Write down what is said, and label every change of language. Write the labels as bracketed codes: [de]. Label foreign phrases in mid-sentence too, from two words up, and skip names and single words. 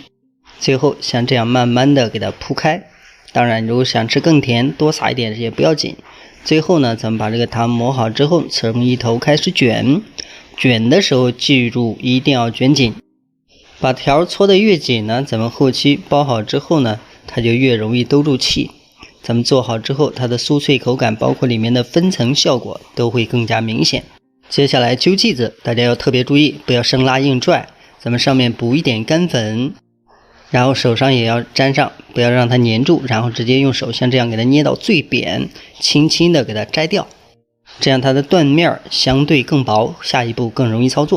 [zh] 最後像這樣慢慢的給它鋪開，當然如果想吃更甜，多撒一點也不要緊。最後呢，咱們把這個糖磨好之後，從一頭開始捲。捲的時候記住一定要捲緊，把條搓得越緊呢，咱們後期包好之後呢，它就越容易兜住气。咱們做好之後，它的酥脆口感，包括裡面的分層效果都會更加明顯。接下來揪剂子，大家要特別注意，不要生拉硬拽。咱們上面補一點乾粉，然後手上也要沾上，不要讓它粘住，然後直接用手像這樣給它捏到最扁，輕輕的給它摘掉，這樣它的斷面相對更薄，下一步更容易操作。